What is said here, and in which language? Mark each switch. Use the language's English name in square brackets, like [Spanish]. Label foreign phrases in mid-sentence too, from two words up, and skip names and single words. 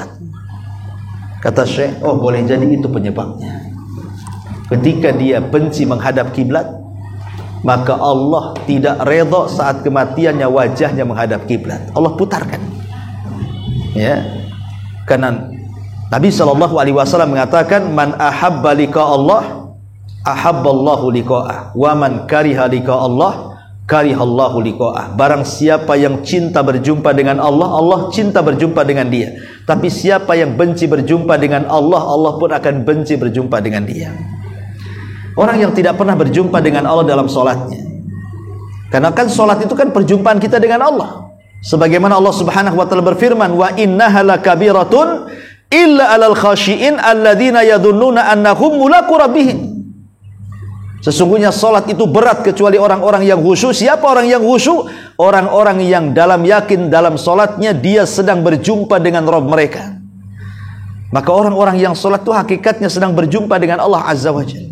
[Indonesian] Kata syekh, oh boleh jadi itu penyebabnya. Ketika dia benci menghadap kiblat, maka Allah tidak redha saat kematiannya wajahnya menghadap kiblat. Allah putarkan. Ya. Karena Nabi SAW mengatakan, [Arabic] من أحب لقاء الله أحب الله لقاءه، ومن كره لقاء الله كره الله لقاءه. [Indonesian] Barang siapa yang cinta berjumpa dengan Allah, Allah cinta berjumpa dengan dia. Tapi siapa yang benci berjumpa dengan Allah, Allah pun akan benci berjumpa dengan dia. Orang yang tidak pernah berjumpa dengan Allah dalam sholatnya, karena kan sholat itu kan perjumpaan kita dengan Allah. Sebagaimana Allah [Arabic] سبحانه وتعالى [Indonesian] berfirman, [Arabic] وإنها لكبيرة إلا على الخاشعين الذين يظنون أنهم ملاقو ربهم. [Indonesian] Sesungguhnya salat itu berat kecuali orang-orang yang khusyuk. Siapa orang yang khusyuk? Orang-orang yang dalam yakin dalam salatnya dia sedang berjumpa dengan Rabb mereka. Maka orang-orang yang salat itu hakikatnya sedang berjumpa dengan Allah [Arabic] عز وجل.